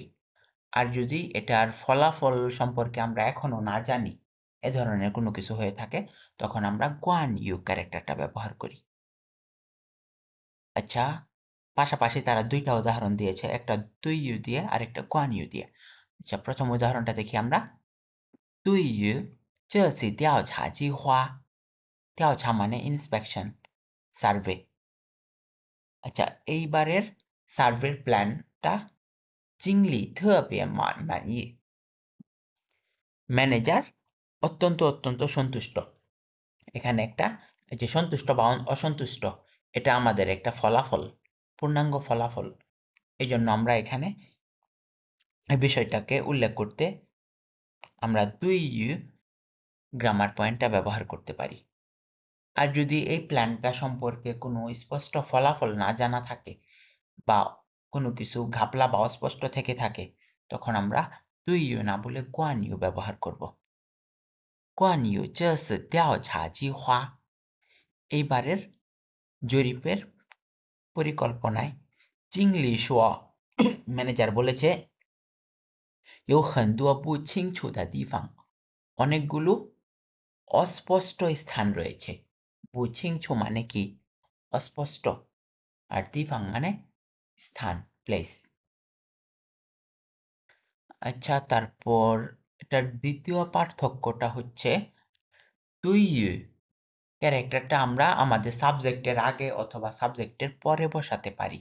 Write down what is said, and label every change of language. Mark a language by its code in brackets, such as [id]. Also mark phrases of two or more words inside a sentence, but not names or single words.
[bn] আর যদি এটার ফলাফল সম্পর্কে আমরা এখনো না জানি, এ ধরনের কোনো কিছু হয়ে থাকে, তখন আমরা কোয়ান ইউ ক্যারেক্টারটা ব্যবহার করি। আচ্ছা, পাশাপাশি তারা দুইটা উদাহরণ দিয়েছে, একটা তুই ইউ দিয়ে আর একটা কোয়ান ইউ দিয়ে। আচ্ছা, প্রথম উদাহরণটা দেখি আমরা। তুই ইউ [zh] 这次调查计划 [bn] 调查 মানে ইন্সপেকশন, সার্ভে। আচ্ছা, এইবারের সার্ভের প্ল্যানটা [zh] 经理特别满意 [bn] ম্যানেজার অত্যন্ত সন্তুষ্ট। এখানে একটা যে সন্তুষ্ট বা অসন্তুষ্ট, এটা আমাদের একটা ফলাফল, পূর্ণাঙ্গ ফলাফল। এই জন্য আমরা এখানে এই বিষয়টাকে উল্লেখ করতে আমরা তুই গ্রামার পয়েন্টটা ব্যবহার করতে পারি। আর যদি এই প্ল্যানটা সম্পর্কে কোনো স্পষ্ট ফলাফল না জানা থাকে বা কোনো কিছু ঘাপলা বা অস্পষ্ট থেকে থাকে, তখন আমরা তুই না বলে কোয়ান ইউ ব্যবহার করব। কোয়ান ইউ [zh] 这次调查计划 [bn] এইবারের জরিপের পরিকল্পনায় [zh] 经理说 [bn] ম্যানেজার বলেছে [zh] 有很多不清楚的地方 [bn] অনেকগুলো অস্পষ্ট স্থান রয়েছে। [zh] 不清楚 [bn] মানে কি? অস্পষ্ট। আর দিফাং মানে স্থান, প্লেস। আচ্ছা, তারপর এটার দ্বিতীয় পার্থক্যটা হচ্ছে তুই ক্যারেক্টারটা আমরা আমাদের সাবজেক্টের আগে অথবা সাবজেক্টের পরে বসাতে পারি।